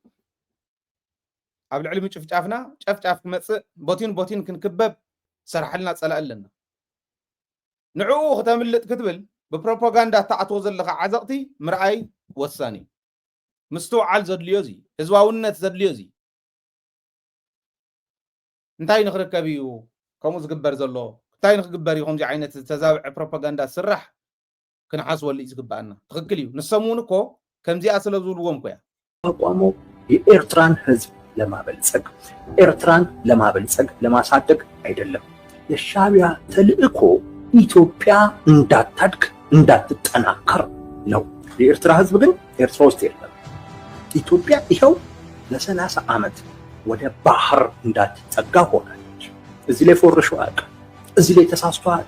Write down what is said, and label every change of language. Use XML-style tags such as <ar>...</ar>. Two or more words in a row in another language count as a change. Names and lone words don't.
<ti>ኣብ ልዕሊ ምጭፍጫፍና ጨፍጫፍ ክመፅእ ቦቲን ክንክበብ ሰርሐልና ፀላእ ኣለና ንዕኡ ከተምልጥ ክትብል ብፕሮፓጋንዳ ተኣትዎ ዘለካ ዓዘቕቲ ምርኣይ ወሳኒ ምስትውዓል ዘድልዮ እዚ ህዝባውነት ዘድልዮ እዚ እንታይ ንኽርከብ እዩ ከምኡ ዝግበር ዘሎ እንታይ ንክግበር እዩ ከምዚ ዓይነት ተዛብዐ ፕሮፓጋንዳ ስራሕ ክንሓስወሉ እዩ ዝግባአና ትክክል እዩ ንሰሙን እኮ ከምዚኣ ስለ ዝብልዎም እኮ እያ</ti> <am>አቋሙ የኤርትራን ህዝብ ለማበልጸግ ኤርትራን ለማበልጸግ ለማሳደግ አይደለም የሻዕቢያ ተልእኮ ኢትዮጵያ እንዳታድግ እንዳትጠናከር ነው የኤርትራ ህዝብ ግን ኤርትራ ውስጥ የለም ኢትዮጵያ ይኸው ለ30 ዓመት ወደ ባህር እንዳትጠጋ ሆናለች እዚህ ላይ ፎርሾ አቅ እዚህ ላይ ተሳስቶ አቅ</am>